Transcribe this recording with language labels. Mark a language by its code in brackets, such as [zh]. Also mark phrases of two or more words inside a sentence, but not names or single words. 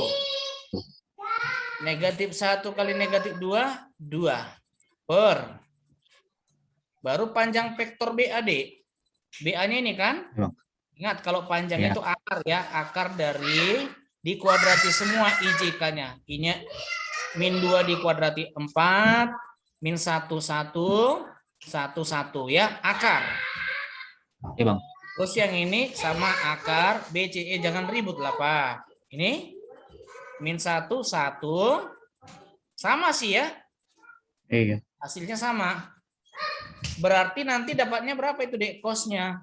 [id] Negatif 1 kali negatif 2, 2. Per. Baru panjang vektor BAD. BA-nya ini kan? Iya, Bang. Ingat kalau panjang Ya. itu akar ya, akar dari dikuadrati semua IJK-nya. I-nya min 2 dikuadrati 4, min 1, 1, 1, 1 ya, akar. Iya, Bang. Terus yang ini sama akar BCE, jangan ribut lah Pak. Ini min 1, 1, sama sih ya, Iya. hasilnya sama. Berarti nanti dapatnya berapa itu Dek, kosnya?